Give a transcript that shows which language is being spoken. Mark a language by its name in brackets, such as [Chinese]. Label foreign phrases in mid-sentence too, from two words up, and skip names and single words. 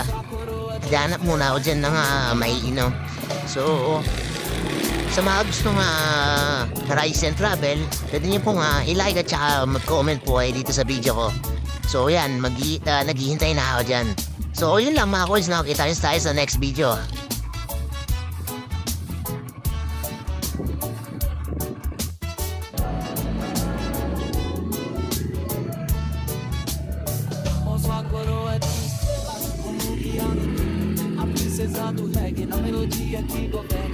[Filipino] Danap muna ako dyan ng maiinom. So, sa mga gusto [English] rise and travel, [Filipino] pwede niyo pong i-like at saka mag-comment po dito sa video ko. So, yan. Naghihintay na ako dyan. So, yun lang mga kuys. Nakakita tayo sa [English] next video. [Portuguese] A princesa do reggae na melodia que governa.